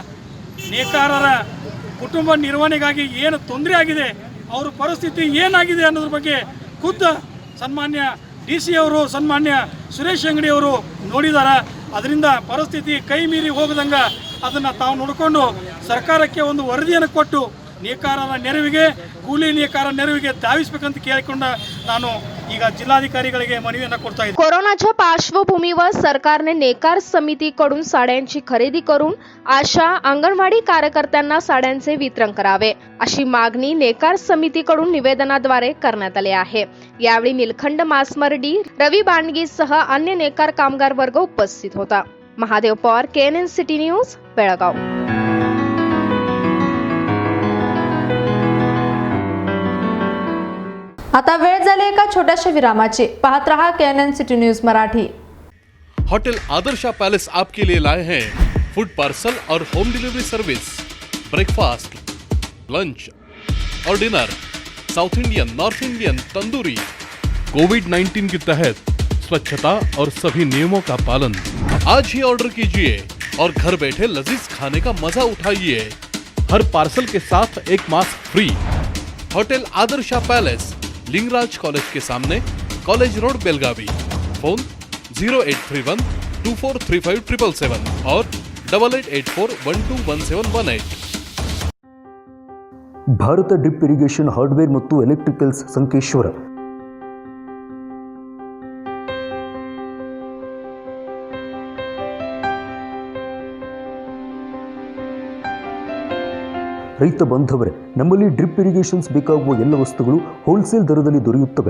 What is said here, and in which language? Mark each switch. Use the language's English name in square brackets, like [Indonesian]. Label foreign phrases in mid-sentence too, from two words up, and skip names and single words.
[Kannada] ನೇಕಾರರ ಕುಟುಂಬ ನಿರ್ವಹಣೆಗಾಗಿ ಏನು ತೊಂದರೆ ಆಗಿದೆ, ಅವರ ಪರಿಸ್ಥಿತಿ ಏನಾಗಿದೆ ಅನ್ನೋದ್ರ ಬಗ್ಗೆ ಖುದ್ದು ಸನ್ಮಾನ್ಯ DC ಅವರು, ಸನ್ಮಾನ್ಯ ಸುರೇಶ್ ಅಂಗಡಿ ಅವರು ನೋಡಿದ್ದಾರೆ. ಅದರಿಂದ ಪರಿಸ್ಥಿತಿ ಕೈ ಮೀರಿ ಹೋಗದಂಗೆ ಅದನ್ನು ತಾವು ನೋಡಿಕೊಂಡು ಸರ್ಕಾರಕ್ಕೆ ಒಂದು ವರದಿಯನ್ನು ಕೊಟ್ಟು ನೇಕಾರರ ನೆರವಿಗೆ, ಕೂಲಿ ನೇಕಾರ ನೆರವಿಗೆ ಧಾವಿಸಬೇಕಂತ ಕೇಳಿಕೊಂಡ ನಾನು ಈಗ जिल्हाधिकारीಗಳಿಗೆ ಮನವಿಯನ್ನು ಕೊಡ್ತಾ ಇದ್ದೀನಿ. [Marathi] कोरोनाच्या पार्श्वभूमीवर सरकारने नेकार समितीकडून साड्यांची खरेदी करून आशा अंगणवाडी कार्यकर्त्यांना साड्यांचे वितरण करावे अशी मागणी नेकार समितीकडून निवेदनाद्वारे करण्यात आली आहे. यावेळी निलखंड मासमर्डी, रवी बांडगीसह अन्य नेकार कामगार वर्ग उपस्थित होता. महादेव पवार, KNN सिटी न्यूज, बेळगाव. आता वेळ झाली एका छोट्याशा विरामाची. पाहत रहा KNN सिटी न्यूज मराठी. [Hindi] होटल आदर्शा पैलेस आपके लिए लाए हैं [English] food parcel [Hindi] और [English] home delivery service, breakfast, lunch [Hindi] और डिनर, [English] south Indian, north Indian, [Hindi] तंदूरी। कोविड-19 के तहत स्वच्छता और सभी नियमों का पालन। आज ही ऑर्डर कीजिए और घर बैठे लजीज खाने का मजा उठाइए। हर पार्सल के साथ एक [English] mask free. [Hindi] होटल आदर्शा पैलेस, लिंगराज कॉलेज के सामने, कॉलेज रोड, बेलगावी। फोन 0831 243577 और 8884121718। [Kannada] ಭಾರತ ಡ್ರಿಪ್ ಇರಿಗೇಷನ್ ಹಾರ್ಡ್ವೇರ್ ಮತ್ತು ಎಲೆಕ್ಟ್ರಿಕಲ್ಸ್ ಸಂಕೇಶ್ವರ. ರೈತ ಬಾಂಧವರೇ, ನಮ್ಮಲ್ಲಿ [English] drip irrigations [Kannada] ಬೇಕಾಗುವ ಎಲ್ಲ ವಸ್ತುಗಳು ಹೋಲ್ಸೇಲ್ ದರದಲ್ಲಿ ದೊರೆಯುತ್ತವೆ.